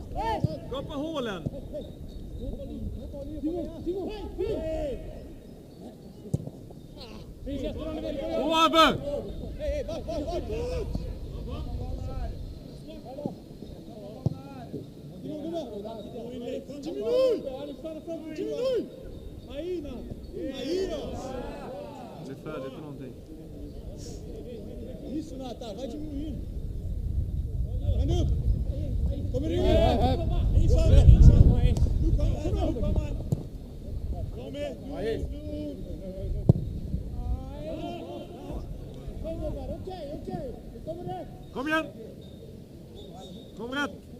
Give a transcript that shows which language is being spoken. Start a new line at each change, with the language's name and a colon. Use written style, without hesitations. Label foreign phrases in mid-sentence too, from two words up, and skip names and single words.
Swedish: Skapa hålen! Gå Abbe! Det är färdigt för någonting.
Portuguese: Isso, Natan, vai diminuindo.
Swedish: Manda upp. Kommer du in? Kom igen! Kom rätt!